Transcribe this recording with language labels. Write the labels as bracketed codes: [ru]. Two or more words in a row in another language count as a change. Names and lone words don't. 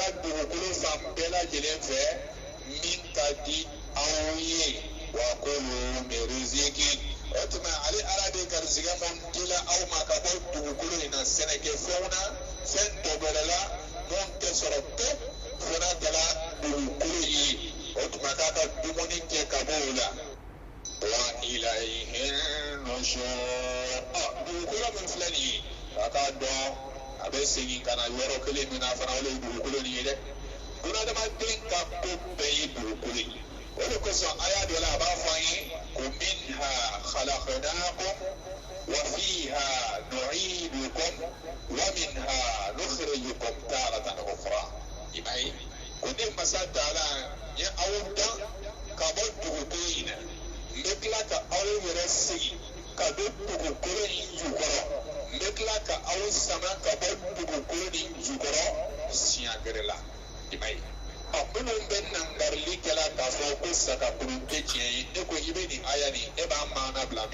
[bm] dugukolo fan bɛɛ lajɛlen fɛ min ka di aw ye wa kulu min riziki o tuma ale ala de garizigɛ mun dila aw ma ka bɔ dugukolo in na sɛnɛkɛfɛnw na fɛn tɔ wɛrɛ la mun tɛ sɔrɔ pewu fana kɛla dugukolo ye o tuma k'a ka dumuni kɛ ka bɔ o la [ar] وإليه [bm] nushur dugukolo min filɛ nin ye a k'a dɔn a bɛ segin ka na yɔrɔ kelen min na fana o de ye dugukolo nin ye dɛ bunadamaden ka ko bɛɛ ye dugukolo ye o de kosɔn a y'a dɔ la a b'a fɔ an ye ko [ar] منها خلقناكم وفيها نعيدكم ومنها نخرجكم تارة أخرى [bm] i b'a ye ko ne masa taala n ye aw dan ka bɔ dugukolo in na n bɛ tila ka aw yɛrɛ segin ka don dugukolo in jukɔrɔ n bɛ tila ka aw sama ka bɔ dugukolo in jukɔrɔ siɲɛ gɛrɛ la i b'a ye minnu bɛ nangarili kɛla k'a fɔ ko sagakurun tɛ tiɲɛ ye e ko i bɛ nin aya nin e b'a maana bila